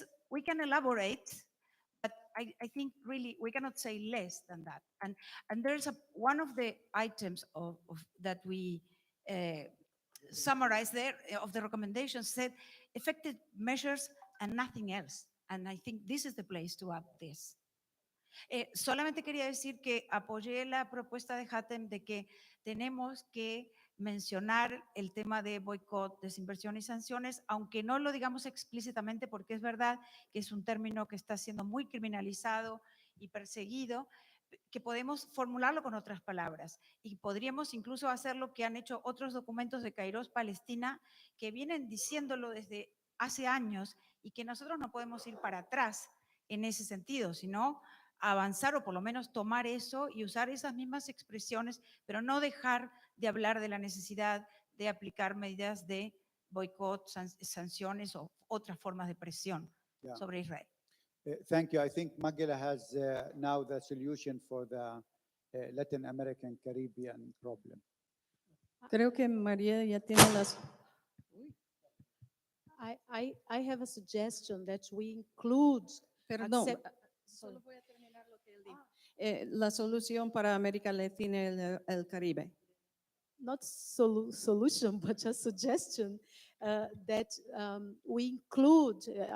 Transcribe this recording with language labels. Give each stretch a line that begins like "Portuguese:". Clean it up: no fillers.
English: We can elaborate, but I think really we cannot say less than that. And there's one of the items that we summarized there of the recommendations said effective measures and nothing else. And I think this is the place to add this.
Spanish: Solamente quería decir que apoyé la propuesta de Hatem de que tenemos que mencionar el tema de boicot, desinversión y sanciones, aunque no lo digamos explícitamente, porque es verdad que es un término que está siendo muy criminalizado y perseguido, que podemos formularlo con otras palabras y podríamos incluso hacer lo que han hecho otros documentos de Kairos Palestina que vienen diciéndolo desde hace años y que nosotros no podemos ir para atrás en ese sentido, sino avanzar o por lo menos tomar eso y usar esas mismas expresiones, pero no dejar de hablar de la necesidad de aplicar medidas de boicot, sanciones o otras formas de presión sobre Israel.
English: Thank you. I think Magila has now the solution for the Latin American Caribbean problem.
Spanish: Creo que María ya tiene las...
English: I have a suggestion that we include.
Spanish: Perdón, solo voy a terminar lo que él dijo. La solución para América Latina y el Caribe.
English: Not solution, but just suggestion that we include.